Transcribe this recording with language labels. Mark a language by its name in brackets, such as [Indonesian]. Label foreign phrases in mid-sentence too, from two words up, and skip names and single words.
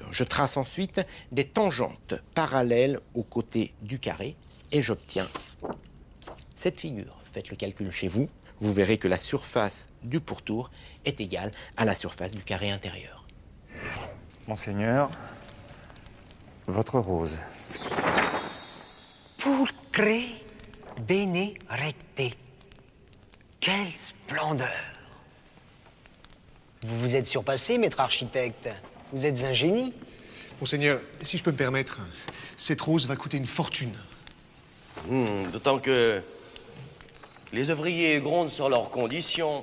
[French] Je trace ensuite des tangentes parallèles aux côtés du carré et j'obtiens cette figure. Faites le calcul chez vous, vous verrez que la surface du pourtour est égale à la surface du carré intérieur. Monseigneur, votre rose. [Latin] Pulcre bene recte. [French] Quelle splendeur! Vous vous êtes surpassé, maître architecte. Vous êtes un génie. Monseigneur, si je peux me permettre, cette rose va coûter une fortune. D'autant que les ouvriers grondent sur leurs conditions.